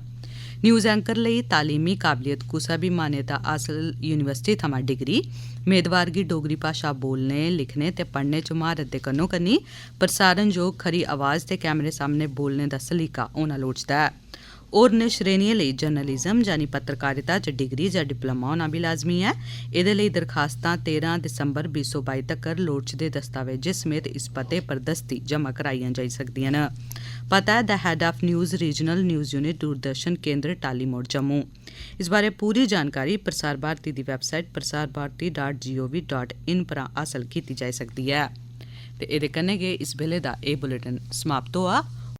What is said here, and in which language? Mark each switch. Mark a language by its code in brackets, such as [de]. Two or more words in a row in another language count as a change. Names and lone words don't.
[doi] न्यूज़ एंकर लेई तालीमी काबलियत कुसै बी मान्यता हासल यूनिवर्सिटी थमां डिग्री, मेदवार गी डोगरी भाशा बोलने, लिखने ते पढ़ने च म्हारत दे कन्नो कन्नी प्रसारणयोग खरी आवाज़ ते कैमरे सामने बोलने दा सलीका होना लोड़चदा ऐ। होरनें श्रेणियें लेई जर्नलिज्म यानी पत्रकारिता च डिग्री जां डिप्लोमा होना बी लाजमी ऐ। एह्दे लेई दरखास्तां 13 दिसंबर 2022 तक्कर लोड़चदे दस्तावेजें समेत इस पते पर दस्ती जमा कराइयां जाई सकदियां न। पता है द हेड ऑफ न्यूज़ रीजनल न्यूज़ यूनिट दूरदर्शन केंद्र टाली मोड़ जम्मू। इस बारै पूरी जानकारी प्रसार भारती दी वैबसाइट prasarbharati.gov.in परा हासल कीती जाई सकदी ऐ। ते एह्दे कन्नै गै इस बेल्ले दा एह् बुलेटिन समाप्त होआ।